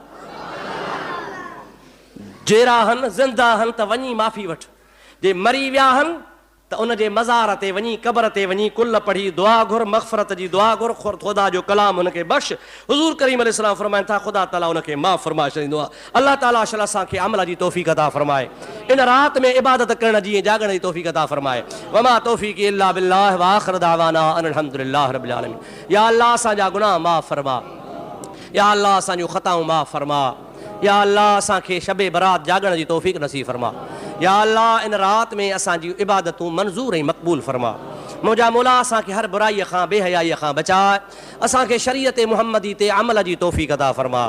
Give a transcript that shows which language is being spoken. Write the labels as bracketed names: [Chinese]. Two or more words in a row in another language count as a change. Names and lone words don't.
[Sindhi] जेरा हन ज़िंदा हन त वञी माफ़ी वठ, जे मरी विया हन त उन जे मज़ार ते वञी, क़ब्र ते वञी कुल पढ़ी दुआ घुर, मग़फ़रत जी दुआ घुर, ख़ुदा जो कलाम हुनखे बख़्श। हुज़ूर करीम अलैहिस्सलाम फरमाइनि था ख़ुदा ताला हुनखे माफ़ फरमाए छॾींदो आहे। अलाह ताला अशल असांखे अमल जी तौफ़ीक़ अता फरमाए, इन राति में इबादत करण जी ऐं जाॻण जी तौफ़ीक़ अता फरमाए। [Arabic] وما توفيقي إلا بالله وآخر دعوانا أن الحمد لله رب العالمين. [Sindhi] या अल्लाह असांजा गुनाह माफ़ फरमा, या अल्लाह असांजूं ख़ताऊं माफ़ फरमा, या अल्लाह असांखे शबे बरात जाॻण जी तौफ़ीक़ नसीब फरमा। या अल्लाह इन रात में असांजी इबादतूं मंज़ूर ऐं मक़बूल फरमा। मुंहिंजा मौला असांखे हर बुराईअ खां बेहयाईअ खां बचाए, असांखे शरीयत मुहम्मदी ते अमल जी तौफ़ीक़ अता फरमा।